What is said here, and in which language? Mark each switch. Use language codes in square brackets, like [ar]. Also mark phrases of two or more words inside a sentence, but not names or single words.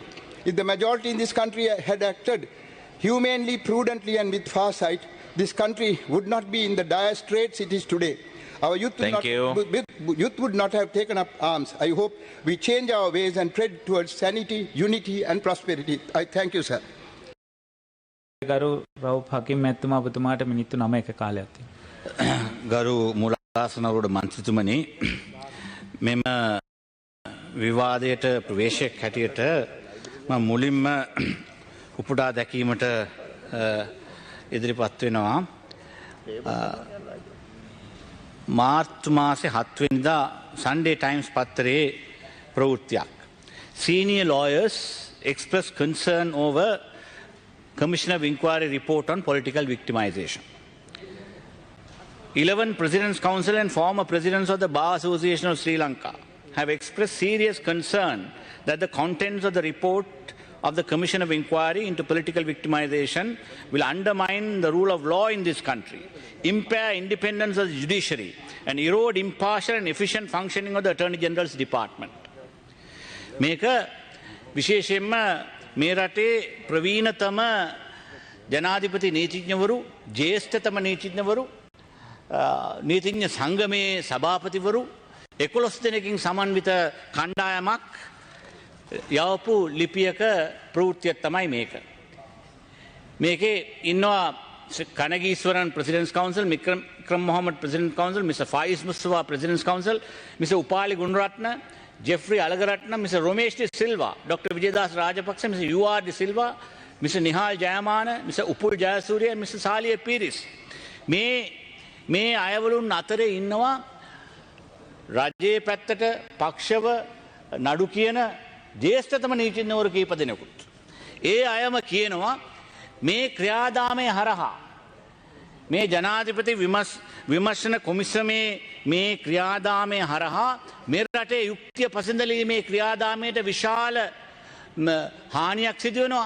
[en] If the majority in this country had acted humanely, prudently and with foresight, this country would not be in the dire straits it is today. Our youth would not have taken up arms. I hope we change our ways and tread towards sanity, unity and prosperity. I thank you, sir. [si] ගරු රවුප් හකිම් මැතිතුමා ඔබතුමාට මිනිත්තු 9ක කාලයක් තියෙනවා. ගරු මුලාසනරුඩ මන්ත්‍රීතුමනි මෙම විවාදයට ප්‍රවේශයක් හැටියට මම මුලින්ම උපුටා දැකීමට ඉදිරිපත් වෙනවා. මාර්තු මාසේ 7 වෙනිදා Sunday Times පත්තරේ ප්‍රවෘත්තියක්. [en] Senior lawyers express concern over Commission of Inquiry report on political victimization. 11 President's Council and former presidents of the Bar Association of Sri Lanka have expressed serious concern that the contents of the report of the Commission of Inquiry into political victimization will undermine the rule of law in this country, impair independence of the judiciary, and erode impartial and efficient functioning of the Attorney General's Department. [si] මේක විශේෂයෙන්ම මේ රටේ ප්‍රවීණතම ජනාධිපති නීතිඥවරු, ජ්‍යෙෂ්ඨතම නීතිඥවරු, නීතිඥ සංගමේ සභාපතිවරු 11 දෙනකින් සමන්විත කණ්ඩායමක් යවපු ලිපියක ප්‍රවෘත්තියක් තමයි මේක. මේකේ ඉන්නවා [en] Kanagishwaran President's Council, Mikram Mohammed President's Council, Mr. Faiz Mustafa President's Council, Mr. Upali Gunaratna, Jeffrey Alagaratna, Mr. Romesh De Silva, Dr. Vijayadas Rajapaksa, Mr. U.R. De Silva, Mr. Nihal Jayamana, Mr. Upul Jayasuriya, and Mr. Saliya Piris. [si] මේ අයවලුන් අතරේ ඉන්නවා රජයේ පැත්තට පක්ෂව නඩු කියන ජ්‍යෙෂ්ඨතම නීතිඥවරු කීප දෙනෙකුත්. ඒ අයම කියනවා මේ ක්‍රියාදාමය හරහා මේ ජනාධිපති විමර්ශන කොමිසමේ මේ ක්‍රියාදාමය හරහා මේ රටේ යුක්තිය පසඳලීමේ ක්‍රියාදාමයට විශාල හානියක් සිදු වෙනවා.